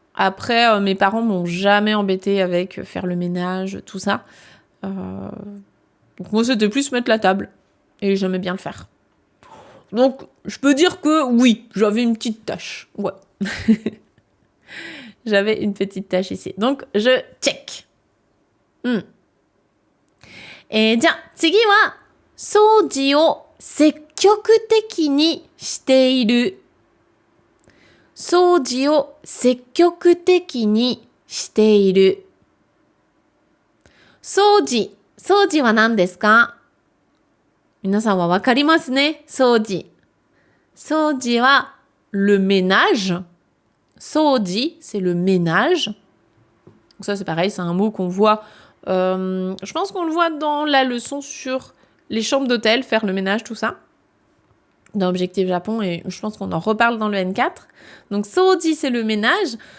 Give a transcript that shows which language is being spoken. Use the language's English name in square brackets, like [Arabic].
[French] Après, mes parents m'ont jamais embêté avec faire le ménage, tout ça. Donc moi, c'était plus mettre la table. Et j'aimais bien le faire. Donc, je peux dire que oui, j'avais une petite tâche. Ouais. J'avais une petite tâche ici. Donc, je check. Et [Japanese] じゃあ、次は、掃除を積極的にしている掃除を積極的にしている。掃除。掃除は何ですか？皆さんはわかりますね？掃除。 [French] 掃除はle ménage. 掃除, c'est le ménage. Donc ça, c'est pareil, c'est un mot qu'on voit. Je pense qu'on le voit dans la leçon sur les chambres d'hôtel, faire le ménage, tout ça. Dans Objectif Japon, et je pense qu'on en reparle dans le N4. Donc, soji, c'est le ménage.